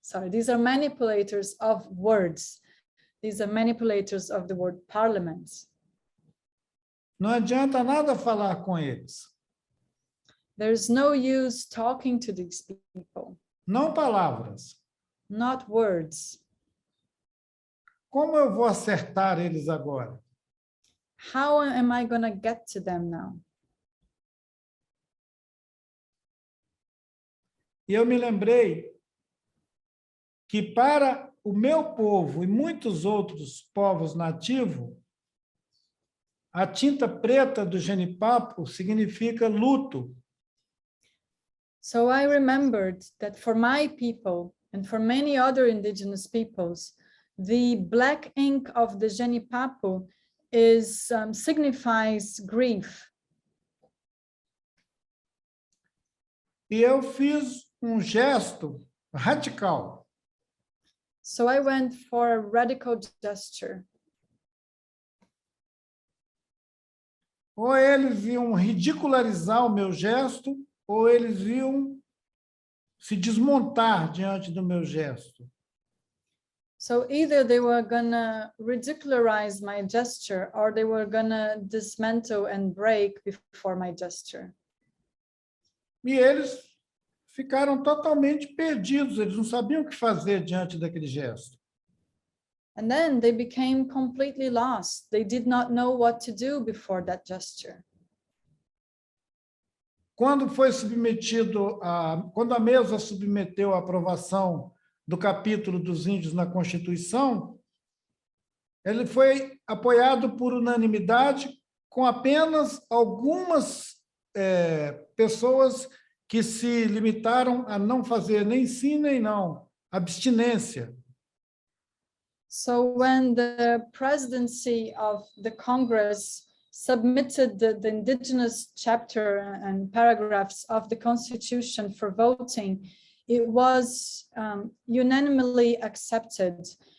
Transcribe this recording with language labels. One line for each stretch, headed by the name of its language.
English: These are manipulators of words. These are manipulators of the word parliament.
Portuguese: Não adianta nada falar com eles.
English: There's no use talking to these people.
Portuguese: Não palavras.
English: Not words.
Portuguese: Como eu vou acertar eles agora?
English: How am I going to get to them now?
Portuguese: E eu me lembrei que para o meu povo e muitos outros povos nativos, a tinta preta do genipapo significa luto.
English: So I remembered that for my people and for many other indigenous peoples, the black ink of the genipapo signifies grief.
Portuguese: E eu fiz gesto radical.
English: So I went for a radical gesture.
Portuguese: Ou eles iam ridicularizar o meu gesto, ou eles iam se desmontar diante do meu gesto.
English: So either they were gonna ridicularize my gesture or they were gonna dismantle and break before my gesture.
Portuguese: E eles ficaram totalmente perdidos, eles não sabiam o que fazer diante daquele gesto.
English: And then they became completely lost. They did not know what to do before that gesture.
Portuguese: Quando foi submetido quando a mesa submeteu a aprovação do capítulo dos índios na Constituição, ele foi apoiado por unanimidade, com apenas algumas pessoas que se limitaram a não fazer nem sim nem não, abstinência.
English: So when the presidency of the Congress submitted the indigenous chapter and paragraphs of the Constitution for voting, it was unanimously accepted.